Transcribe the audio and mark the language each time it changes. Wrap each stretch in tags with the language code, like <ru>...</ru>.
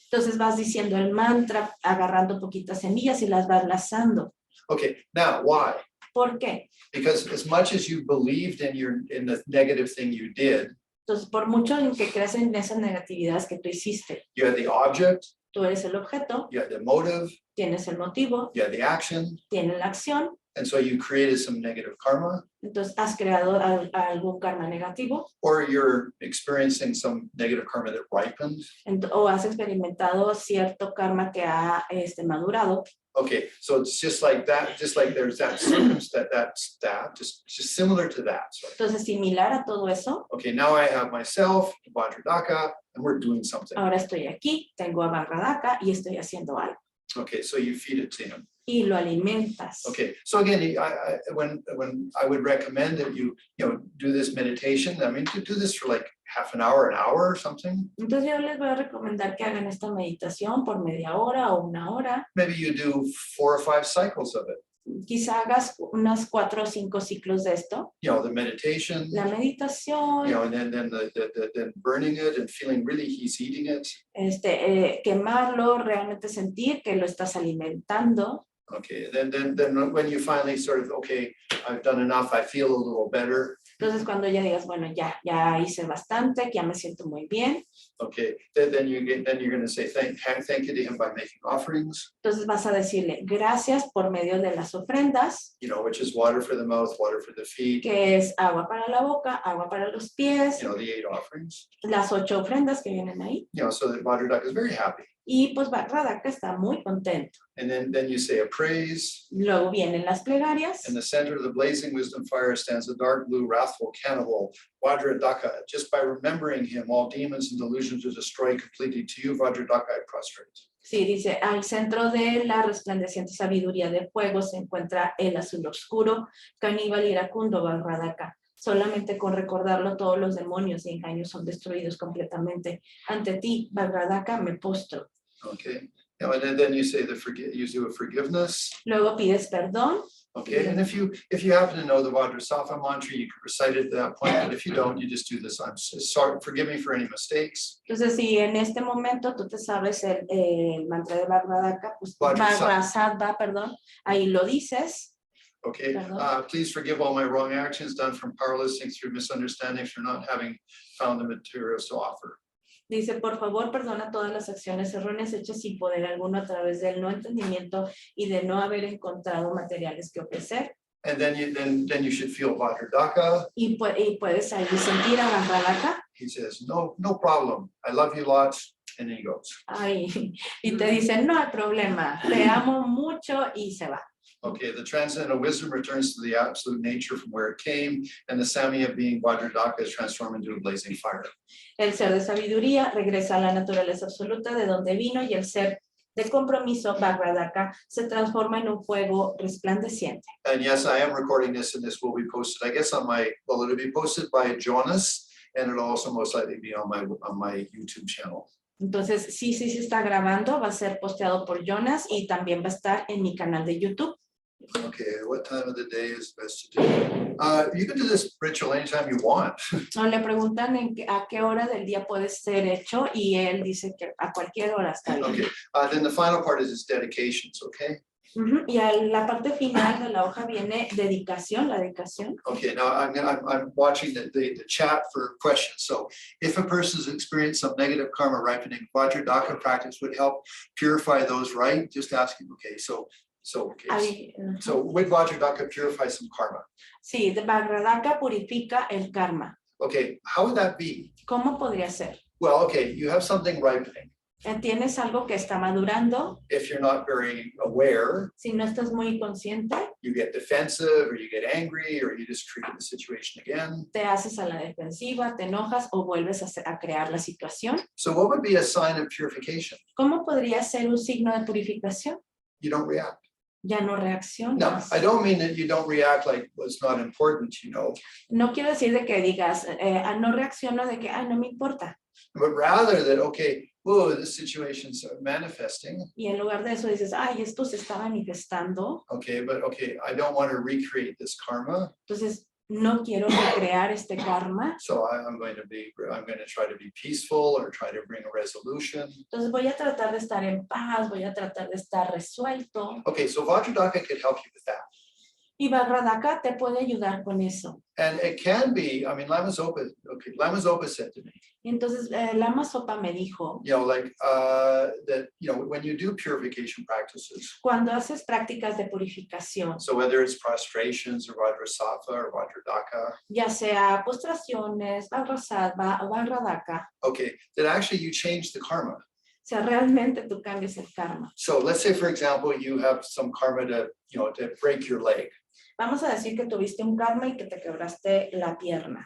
<es>Entonces vas diciendo el mantra, agarrando poquitas semillas y las vas lanzando.</es> <en>Okay, now why?</en> <es>¿Por qué?</es> <en>Because as much as you believed in the negative thing you did,</en> <es>Entonces, por mucho en que creas en esas negatividades que tú hiciste,</es> <en>you had the object,</en> <es>tú eres el objeto,</es> <en>you had the motive,</en> <es>tienes el motivo,</es> <en>you had the action,</en> <es>tienes la acción,</es> <en>and so you created some negative karma,</en> <es>entonces has creado algún karma negativo</es> <en>or you're experiencing some negative karma that ripened.</en> <es>o has experimentado cierto karma que ha madurado.</es> <en>Okay, so it's just like that, just like there's that circumstance, just similar to that. So,</en> <es>Entonces, similar a todo eso,</es> <en>okay, now I have myself, Vajra Daka, and we're doing something.</en> <es>ahora estoy aquí, tengo a Vajra Daka y estoy haciendo algo.</es> <en>Okay, so you feed it to him.</en> <es>Y lo alimentas.</es> <en>Okay, so again, when I would recommend that you do this meditation, I mean, to do this for like half an hour or something.</en> <es>Entonces yo les voy a recomendar que hagan esta meditación por media hora o una hora.</es> <en>Maybe you do 4 or 5 cycles of it.</en> <es>Quizá hagas unas 4 o 5 ciclos de esto.</es> <en>You know, the meditation,</en> <es>La meditación,</es> <en>you know, and then then burning it and feeling really he's eating it.</en> <es>Quemarlo, realmente sentir que lo estás alimentando.</es> <en>Okay, then when you finally sort of, okay, I've done enough, I feel a little better.</en> <es>Entonces, cuando ya digas, bueno, ya hice bastante, que ya me siento muy bien,</es> <en>Okay, then you're going to say thank you to him by making offerings,</en> <es>entonces vas a decirle gracias por medio de las ofrendas,</es> <en>which is water for the mouth, water for the feet,</en> <es>que es agua para la boca, agua para los pies,</es> <en>the 8 offerings,</en> <es>las 8 ofrendas que vienen ahí.</es> <en>so that Vajra Daka is very happy.</en> <es>Y pues Vajra Daka está muy contento.</es> <en>And then you say a praise.</en> <es>Luego vienen las plegarias.</es> <en>In the center of the blazing wisdom fire stands a dark blue wrathful cannibal, Vajra Daka. Just by remembering him, all demons and delusions are destroyed completely. To you, Vajra Daka, I prostrate.</en> <es>Sí, dice, al centro de la resplandeciente sabiduría de fuego se encuentra el azul oscuro, caníbal iracundo, Vajra Daka. Solamente con recordarlo todos los demonios y engaños son destruidos completamente. Ante ti, Vajra Daka, me postro.</es> <en>Okay. And then you say you do a forgiveness.</en> <es>Luego pides perdón.</es> <en>Okay, and if you happen to know the Vajrasattva mantra, you can recite it at that point. But if you don't, you just do this. I'm sorry, forgive me for any mistakes.</en> <es>Entonces, si en este momento tú te sabes el mantra de Vajra Daka, pues Vajrasattva, perdón, ahí lo dices.</es> <en>Okay, please forgive all my wrong actions done from powerlessness through misunderstanding, for not having found the materials to offer.</en> <es>Dice, por favor, perdona todas las acciones erróneas hechas sin poder alguno a través del no entendimiento y de no haber encontrado materiales que ofrecer.</es> <en>And then you should feel Vajra Daka.</en> <es>Y puedes ahí sentir a Vajra Daka.</es> <en>He says, no problem. I love you lots. And then he goes.</en> <es>Ay, y te dice, no hay problema. Te amo mucho y se va.</es> <en>Okay, the transcendental wisdom returns to the absolute nature from where it came, and the Samya being Vajra Daka is transformed into a blazing fire.</en> <es>El ser de sabiduría regresa a la naturaleza absoluta de donde vino y el ser de compromiso, Vajra Daka, se transforma en un fuego resplandeciente.</es> <en>And yes, I am recording this, and this will be posted, I guess, it'll be posted by Jonas, and it'll also most likely be on my YouTube channel.</en> <es>Entonces, sí se está grabando, va a ser posteado por Jonas y también va a estar en mi canal de YouTube.</es> <en>Okay, what time of the day is best to do? You can do this ritual anytime you want.</en> <es>No, le preguntan a qué hora del día puede ser hecho y él dice que a cualquier hora está bien.</es> <en>Okay, then the final part is dedications, okay?</en> <es>Y a la parte final de la hoja viene dedicación, la dedicación.</es> <en>Okay, now I'm watching the chat for questions. So if a person has experienced some negative karma ripening, Vajra Daka practice would help purify those, right? Just asking, okay, so would Vajra Daka purify some karma?</en> <es>Sí, Vajra Daka purifica el karma.</es> <en>Okay, how would that be?</en> <es>¿Cómo podría ser?</es> <en>Well, okay, you have something ripening.</en> <es>Tienes algo que está madurando.</es> <en>If you're not very aware,</en> <es>si no estás muy consciente,</es> <en>you get defensive or you get angry or you just treat the situation again.</en> <es>Te haces a la defensiva, te enojas o vuelves a crear la situación.</es> <en>So what would be a sign of purification?</en> <es>¿Cómo podría ser un signo de purificación?</es> <en>You don't react.</en> <es>Ya no reaccionas.</es> <en>No, I don't mean that you don't react like what's not important,</en> <es>No quiero decir de que digas, no reacciono de que, no me importa.</es> <en>But rather that, okay, this situation's manifesting.</en> <es>Y en lugar de eso dices, esto se está manifestando.</es> <en>Okay, but okay, I don't want to recreate this karma.</en> <es>Entonces, no quiero recrear este karma.</es> <en>So I'm going to try to be peaceful or try to bring a resolution.</en> <es>Entonces voy a tratar de estar en paz, voy a tratar de estar resuelto.</es> <en>Okay, so Vajra Daka could help you with that.</en> <es>Y Vajra Daka te puede ayudar con eso.</es> <en>And it can be, Lama Zopa said to me.</en> <es>Y entonces Lama Zopa me dijo,</es> <en>that, when you do purification practices.</en> <es>Cuando haces prácticas de purificación.</es> <en>So whether it's prostrations or Vajrasattva or Vajra Daka.</en> <es>Ya sea postraciones, Vajrasattva o Vajra Daka.</es> <en>Okay, that actually you change the karma.</en> <es>O sea, realmente tú cambias el karma.</es> <en>So let's say, for example, you have some karma to break your leg.</en> <es>Vamos a decir que tuviste un karma y que te quebraste la pierna.</es>